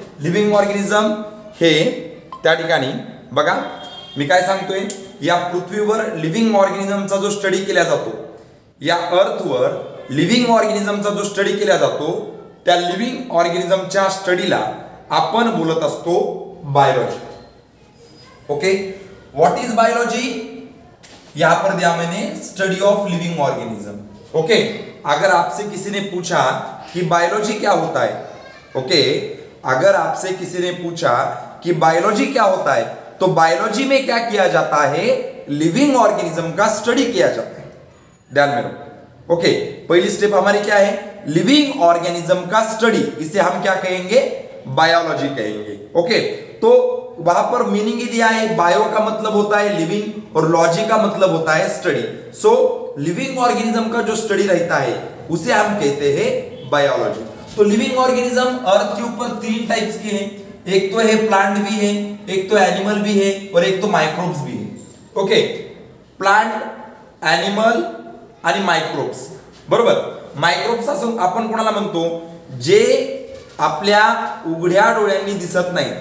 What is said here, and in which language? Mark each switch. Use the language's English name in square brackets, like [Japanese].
[Marathi] Living organism हे त्या ठिकाणी बघा मी काय सांगतोय, या पृथ्वीवर लिव्हिंग ऑर्गॅनिझमचा जो स्टडी केला जातो, या अर्थवर लिव्हिंग ऑर्गॅनिझमचा जो स्टडी केला जातो, त्या लिव्हिंग ऑर्गॅनिझमच्या स्टडीला आपण बोलत असतो biology. [English] Okay, what is biology? [Hindi] यहां पर दिया मैंने study of living organism. Okay, अगर आपसे किसी ने पूछा कि बायोलॉजी क्या होता है, ओके, अगर आपसे किसी ने पूछा कि बायोलॉजी क्या होता है, तो बायोलॉजी में क्या किया जाता है? लिविंग ऑर्गेनिज्म का स्टडी किया जाता है. ध्यान में रखो. ओके, पहली स्टेप हमारी क्या है? लिविंग ऑर्गेनिज्म का स्टडी. इसे हम क्या कहेंगे? बायोलॉजी कहेंगे. ओके, तो वहां पर मीनिंग ही दिया है, बायो का मतलब होता है लिविंग और लॉजी का मतलब होता है स्टडी. सो लिविंग ऑर्गेनिज्म का जो स्टडी रहता है उसे हम कहते हैं बायोलॉजी. तो लिविंग ऑर्गेनिज्म अर्थ के ऊपर तीन टाइप्स के हैं. एक तो है प्लांट भी है, एक तो एनिमल भी है और एक तो माइक्रोब्स भी है. [Marathi] ओके, प्लांट, एनिमल आणि मायक्रोब्स. बरोबर? मायक्रोब्स असं आपण कोणाला म्हणतो? जे आपल्या उघड्या डोळ्यांनी दिसत नाही.